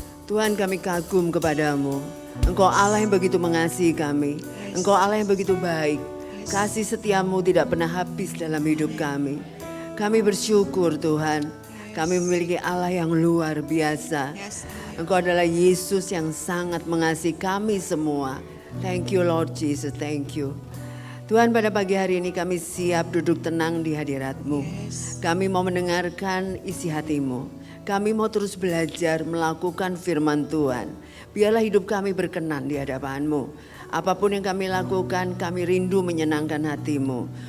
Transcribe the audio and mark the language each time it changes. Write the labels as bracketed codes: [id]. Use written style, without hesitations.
[id] Tuhan, kami kagum kepadamu. Engkau Allah yang begitu mengasihi kami. Engkau Allah yang begitu baik. Kasih setiamu tidak pernah habis dalam hidup kami. Kami bersyukur Tuhan. Kami memiliki Allah yang luar biasa. Engkau adalah Yesus yang sangat mengasihi kami semua. [en] Thank you Lord Jesus, thank you. [id] Tuhan, pada pagi hari ini kami siap duduk tenang di hadirat-Mu. Kami mau mendengarkan isi hati-Mu. Kami mau terus belajar melakukan firman Tuhan. Biarlah hidup kami berkenan di hadapan-Mu. Apapun yang kami lakukan, kami rindu menyenangkan hati-Mu.